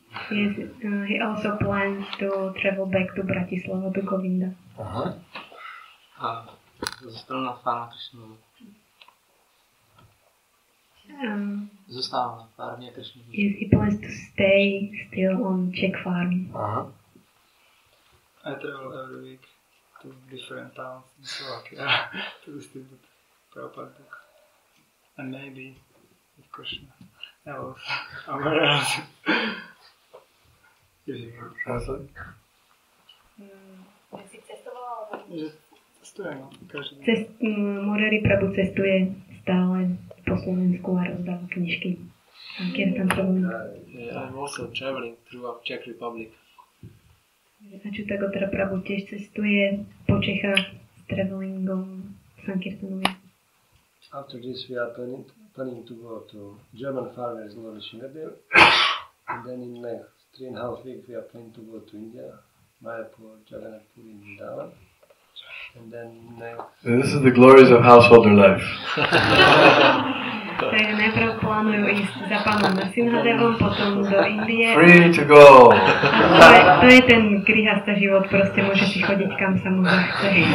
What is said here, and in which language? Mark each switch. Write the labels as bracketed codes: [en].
[en] Yes, he also plans to travel back to Bratislava to Govinda. [sk] Zostal na farmě Krishnu. [cs] Zůstává na farmě Krishnu. [en] Yes, he plans to stay still on Czech farm. I travel every week to different towns in Slovakia to distribute Prabhupada book. And maybe with Krishna. Else, somewhere else. Translate? [sk] Si cestoval, alebo... Cestujem, každý deň. Murari Prabhu cestuje stále po Slovensku a rozdáva knižky. Sankirtan traveling. [en] I'm also traveling throughout Czech Republic. [sk] Achyutagotra Prabhu tiež cestuje po Čechách s travelingom Sankirtanovým. [en] After this we are planning to go to German farmers Lord Shimadil. And then in next 3.5 weeks we are planning to go to India, Mayapur, Jagannath Puri, Vrindavan. And then next... This is the glories of householder life. [sk] Takže najprv plánujú ísť za pánom Narasimhadevom, potom do Indie. [en] Free to go! [sk] To je ten grihasta život, proste môže si chodiť kam sa mu zachce.